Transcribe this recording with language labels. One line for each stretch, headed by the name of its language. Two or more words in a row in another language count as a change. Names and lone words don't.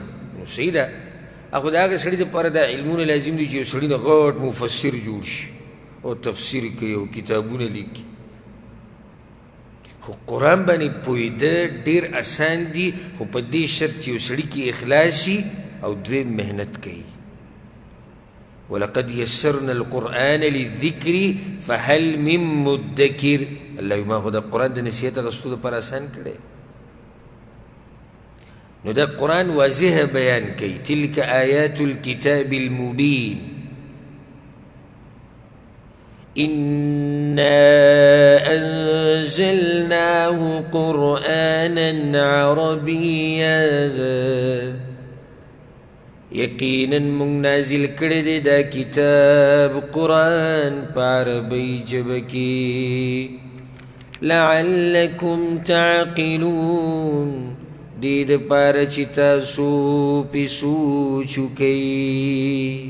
Pashto: نو صحیح ده، خو د هغه سړي دپاره دا علمونه لازم دي چې یو سړي نه غټ مفسر جوړ شي او تفسیر کوي او کتابونه لیکي. خو قرآن باندې پوهېده ډېر اسان دي، خو په دې شرط چې یو سړي کې اخلاص وي او دویم محنت کوي.
Arabic: ولقد يسرنا القرآن للذكر فهل من مدکر.
Pashto: الله ما خو دا قرآن د نصیحت اغستو دپاره آسان کړی. نو دا قرآن واضح بیان کوي
Arabic: تلک آیات الكتاب المبین إنا أنزلناه قرآنا عربيا
Pashto: یقینا مونږ نازل کړی دی دا کتاب قرآن په عربۍ ژبه کې
Arabic: لعلکم تعقلون
Pashto: دې دپاره چې تاسو پې سوچ وکئ.